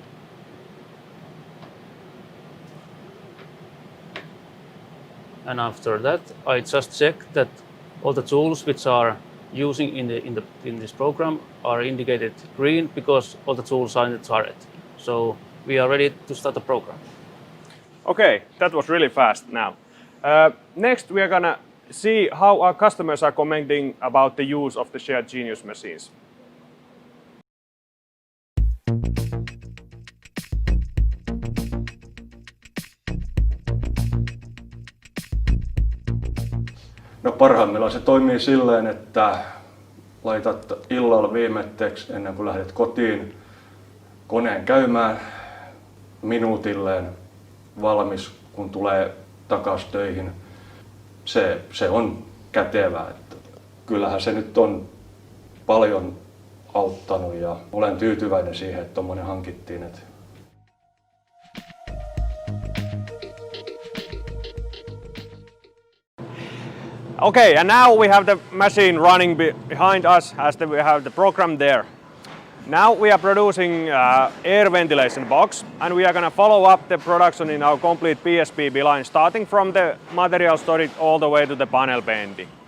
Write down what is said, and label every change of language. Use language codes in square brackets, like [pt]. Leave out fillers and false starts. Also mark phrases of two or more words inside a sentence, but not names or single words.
[en] And after that, I just check that all the tools which are using in this program are indicated green because all the tools are in the turret. So we are ready to start the program. Okay, that was really fast now. Next, we are gonna see how our customers are commenting about the use of the Shear Genius machines. [fi] No parhaimmillaan se toimii silleen, että laitat illalla viimetteeksi ennen kuin lähdet kotiin koneen käymään minuutilleen valmis, kun tulee takaisin töihin. Se on kätevää. Että kyllähän se nyt on paljon auttanut ja olen tyytyväinen siihen, että tommonen hankittiin. [en] Okay, and now we have the machine running behind us as we have the program there. Now we are producing air ventilation box, and we are going to follow up the production in our complete PSPB line, starting from the material storage all the way to the panel bending.